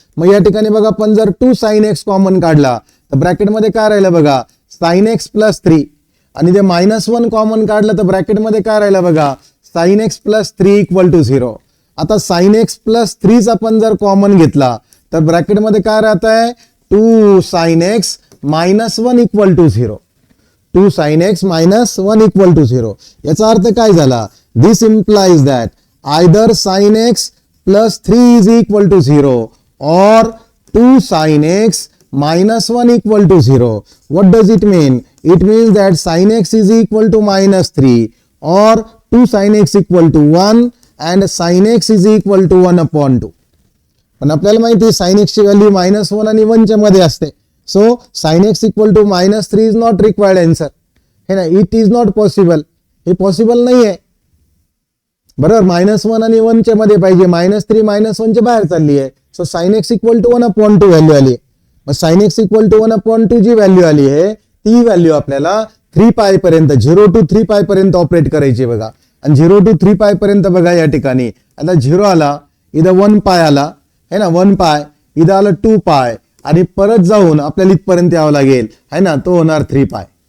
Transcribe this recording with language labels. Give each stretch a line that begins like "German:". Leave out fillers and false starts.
Marathi: मग या ठिकाणी बघा आपण जर 2 sin x कॉमन काढला तर ब्रॅकेटमध्ये काय राहिलं बघा sin x plus 3 आणि जे -1 कॉमन काढलं तर ब्रॅकेटमध्ये काय राहिलं बघा sin x plus 3 equal to 0. आता sin x plus 3 चा आपण जर कॉमन घेतला तर ब्रॅकेटमध्ये काय राहत आहे 2 sin x -1 equal to 0.
English: 2 sin x -1 equal to 0.
Marathi: याचा अर्थ काय झाला
English: This implies that either sin x plus 3 is equal to 0 or 2 sin x -1 equal to 0. What does it mean? It means that sin x is equal to -3 or 2 sin x equal to 1 and sin x is equal to 1/2.
Marathi: पण आपल्याला माहिती आहे sin x ची value -1 आणि 1 च्या मध्ये असते.
English: So sin x equal to -3 is not required answer.
Marathi: है ना.
English: It is not possible.
Marathi: हे पॉसिबल नाही आहे. बरोबर -1 आणि 1 च्या मध्ये पाहिजे. -3 -1 च्या बाहेर चालली आहे.
English: So sin x equal to 1/2 value आली.
Marathi: मग sin x equal to 1/2 G value आली आहे ती व्हॅल्यू आपल्याला 3π पर्यंत 0 to 3π पर्यंत ऑपरेट करायची बघा. आणि 0 to 3π पर्यंत बघा या ठिकाणी आता 0 आला इथं 1π आला है ना 1π इथं आलं 2π आणि परत जाऊन आपल्याला इथपर्यंत यावं लागेल है ना तो होणार 3π.